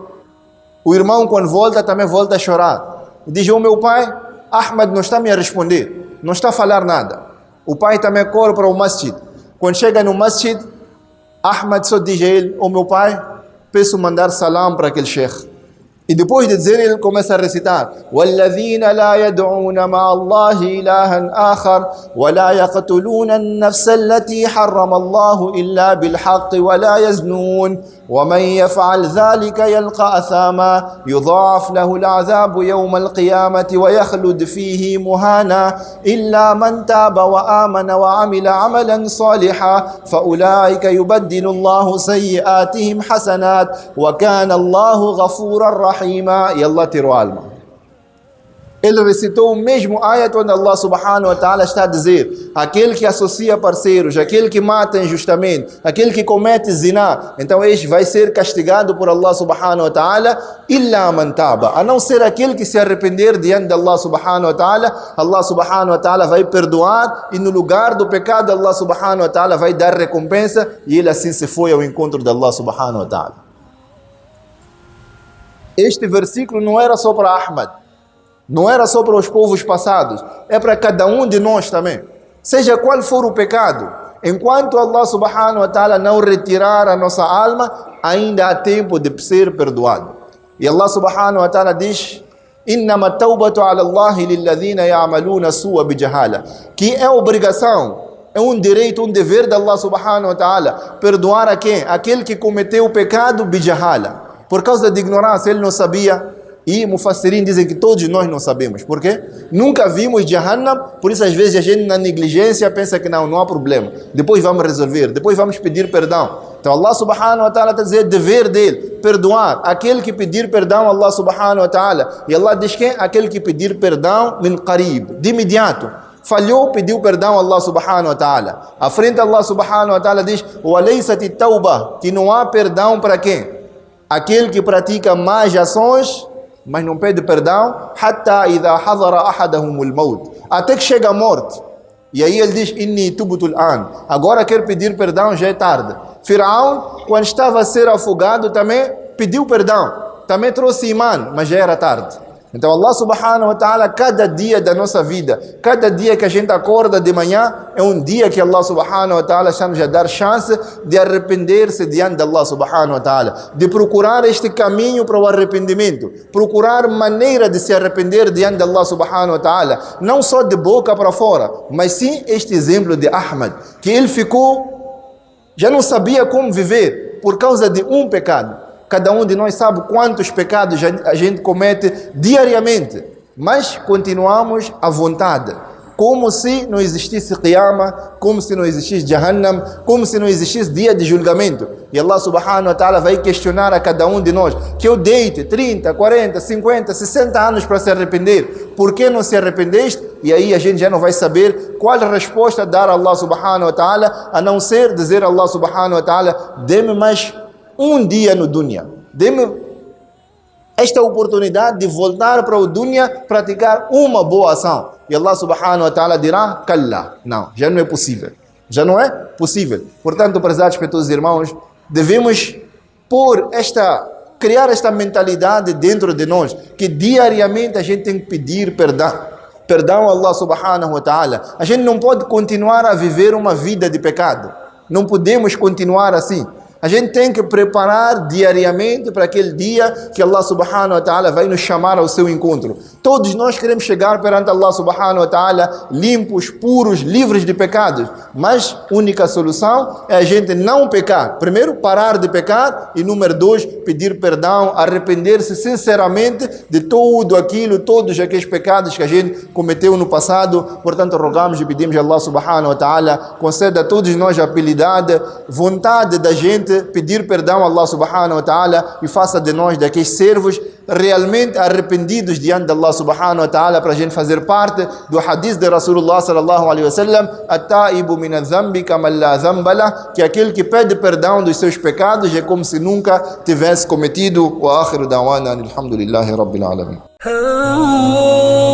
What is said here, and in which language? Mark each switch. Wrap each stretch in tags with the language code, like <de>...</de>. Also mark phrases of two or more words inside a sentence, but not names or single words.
<pt>O irmão, quando volta, também volta a chorar. E diz: oh meu pai, Ahmad não está me a responder, não está a falar nada. O pai também corre para o masjid. Quando chega no masjid, Ahmad só diz a ele: oh meu pai, peço mandar salam para aquele sheikh. E depois de dizer, ele começa a recitar:</pt> <ar>وَالَّذِينَ لَا يَدْعُونَ مَعَ اللَّهِ إِلَهًا آخَرَ وَلَا يَقْتُلُونَ النَّفْسَ الَّتِي حَرَّمَ اللَّهُ إِلَّا بِالْحَقِّ وَلَا يَزْنُونَ وَمَنْ يَفْعَلْ ذَلِكَ يَلْقَ أَثَامًا يُضَاعَفْ لَهُ الْعَذَابُ يَوْمَ الْقِيَامَةِ وَيَخْلُدْ فِيهِ مُهَانًا إِلَّا مَنْ تَابَ وَآمَنَ وَعَمِلَ عَمَلًا صَالِحًا فَأُولَئِكَ يُبَدِّلُ اللَّهُ سَيِّئَاتِهِمْ حَسَنَاتٍ وَكَانَ اللَّهُ غَفُورًا رَحِيمًا.</ar> <pt>E Allah tirou a alma. Ele recitou o mesmo ayat onde</pt> <ar>الله سبحانه وتعالى</ar> <pt>está a dizer: aquele que associa parceiros, aquele que mata injustamente, aquele que comete zina, então este vai ser castigado por</pt> <ar>الله سبحانه وتعالى, إلا من تاب,</ar> <pt>a não ser aquele que se arrepender diante de</pt> <ar>الله سبحانه وتعالى. الله سبحانه وتعالى</ar> <pt>vai perdoar, e no lugar do pecado</pt> <ar>الله سبحانه وتعالى</ar> <pt>vai dar recompensa, e ele assim se foi ao encontro de</pt> <ar>الله سبحانه وتعالى.</ar> <pt>Este versículo não era só para Ahmad, não era só para os povos passados, é para cada um de nós também. Seja qual for o pecado, enquanto</pt> <ar>الله سبحانه وتعالى</ar> <pt>não retirar a nossa alma, ainda há tempo de ser perdoado.</pt> <ar>E الله سبحانه وتعالى diz: إِنَّمَا التَّوْبَةُ عَلَى اللَّهِ لِلَّذِينَ يَعْمَلُونَ السُّوءَ بِجَهَالَةٍ.</ar> <pt>Que é obrigação, é um direito, um dever de</pt> <ar>الله سبحانه وتعالى</ar> <pt>perdoar a quem? Aquele que cometeu o pecado bijahala, por causa de ignorância, ele não sabia. E Mufassirin dizem que todos nós não sabemos. Por quê? Nunca vimos Jahannam, por isso às vezes a gente na negligência pensa que não há problema. Depois vamos resolver, depois vamos pedir perdão. Então</pt> <ar>الله سبحانه وتعالى</ar> <pt>está dizendo, dever dele, perdoar. Aquele que pedir perdão,</pt> <ar>الله سبحانه وتعالى.</ar> <pt>E Allah diz quem? Aquele que pedir perdão,</pt> <ar>من قريب,</ar> <pt>de imediato. Falhou, pediu perdão a</pt> <ar>الله سبحانه وتعالى.</ar> <pt>À frente</pt> <ar>الله سبحانه وتعالى diz: وَلَيْسَتِ التَّوْبَةِ,</ar> <pt>que não há perdão para quem? Aquele que pratica más ações, mas não pede perdão,</pt> <ar>حتى إذا حضر أحدهم الموت,</ar> <pt>até que chega a morte. E aí ele diz:</pt> <ar>إني تبت الآن,</ar> <pt>agora quer pedir perdão, já é tarde. Firaun, quando estava a ser afogado, também pediu perdão, também trouxe imã, mas já era tarde. Então</pt> <ar>الله سبحانه وتعالى,</ar> <pt>cada dia da nossa vida, cada dia que a gente acorda de manhã, é um dia que</pt> <ar>الله سبحانه وتعالى</ar> <pt>está nos a dar chance de arrepender-se diante de</pt> <ar>الله سبحانه وتعالى,</ar> <pt>de procurar este caminho para o arrependimento, procurar maneira de se arrepender diante de</pt> <ar>الله سبحانه وتعالى,</ar> <pt>não só de boca para fora, mas sim este exemplo de Ahmad, que ele ficou, já não sabia como viver por causa de um pecado. Cada um de nós sabe quantos pecados a gente comete diariamente, mas continuamos à vontade, como se não existisse Qiyamah, como se não existisse Jahannam, como se não existisse dia de julgamento. E</pt> <ar>الله سبحانه وتعالى</ar> <pt>vai questionar a cada um de nós, que eu deite 30, 40, 50, 60 anos para se arrepender. Por que não se arrependeste? E aí a gente já não vai saber qual resposta dar a</pt> <ar>الله سبحانه وتعالى,</ar> <pt>a não ser dizer a</pt> <ar>الله سبحانه وتعالى:</ar> <pt>dê-me mais um dia no dunya, dê-me esta oportunidade de voltar para o dunya, praticar uma boa ação. E</pt> <ar>الله سبحانه وتعالى</ar> <pt>dirá: kalla, não, já não é possível. Já não é possível. Portanto, prezados peitosos irmãos, devemos criar esta mentalidade dentro de nós, que diariamente a gente tem que pedir perdão a</pt> <ar>الله سبحانه وتعالى.</ar> <pt>A gente não pode continuar a viver uma vida de pecado. Não podemos continuar assim. A gente tem que preparar diariamente para aquele dia que</pt> <ar>الله سبحانه وتعالى</ar> <pt>vai nos chamar ao seu encontro. Todos nós queremos chegar perante</pt> <ar>الله سبحانه وتعالى</ar> <pt>limpos, puros, livres de pecados. Mas a única solução é a gente não pecar. Primeiro, parar de pecar. E número 2, pedir perdão, arrepender-se sinceramente de todos aqueles pecados que a gente cometeu no passado. Portanto, rogamos e pedimos a</pt> <ar>الله سبحانه وتعالى,</ar> <pt>conceda a todos nós a habilidade, vontade da gente pedir perdão a</pt> <ar>الله سبحانه وتعالى,</ar> <pt>e faça de nós daqueles servos realmente arrependidos diante de</pt> <ar>الله سبحانه وتعالى,</ar> <pt>para a gente fazer parte do hadith de Rasulullah</pt> <ar>صلى الله عليه وسلم: التائب من الذنب كما لا ذنب له,</ar> <pt>que aquele que pede perdão dos seus pecados é como se nunca tivesse cometido.</pt> <ar>وآخر دعوانا الحمد لله رب العالمين.</ar>